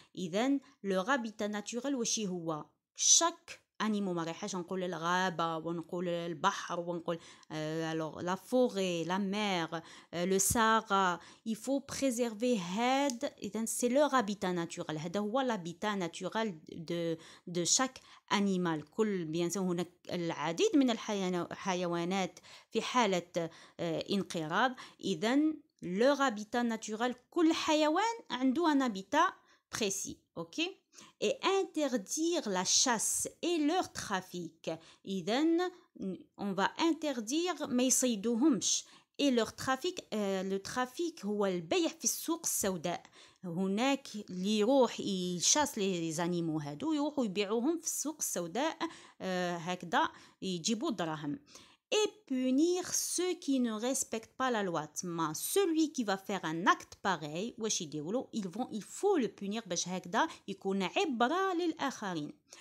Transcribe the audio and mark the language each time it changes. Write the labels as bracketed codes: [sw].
[fr] إذن leur habitat naturel [ar] وشي هو؟ [fr] chaque animaux [ar] ما رايحاش نقول الغابة ونقول البحر ونقول [fr] alors la forêt, la mer, le Sahara, il faut préserver [ar] هاد إذن [fr] c'est leur habitat naturel. [ar] هذا هو [fr] l'habitat naturel de chaque animal. [ar] كل [fr] bien sûr [ar] هناك العديد من الحيوانات في حالة انقراض. إذن [fr] leur habitat naturel [ar] كل حيوان عنده [fr] un habitat précis, ok? Et interdire la chasse et leur trafic. [ar] إذن [fr] on va interdire [ar] ما يصيدوهمش. [fr] Et leur trafic, le trafic [ar] هو البيع في السوق السوداء. هناك اللي يروح يشاس [fr] les animaux [ar] هادو يروحوا يبيعوهم في السوق السوداء هكذا يجيبوا دراهم. [fr] Et punir ceux qui ne respectent pas la loi. Mais celui qui va faire un acte pareil, il faut le punir [ar] باش هكذا يكون عبرة للآخرين.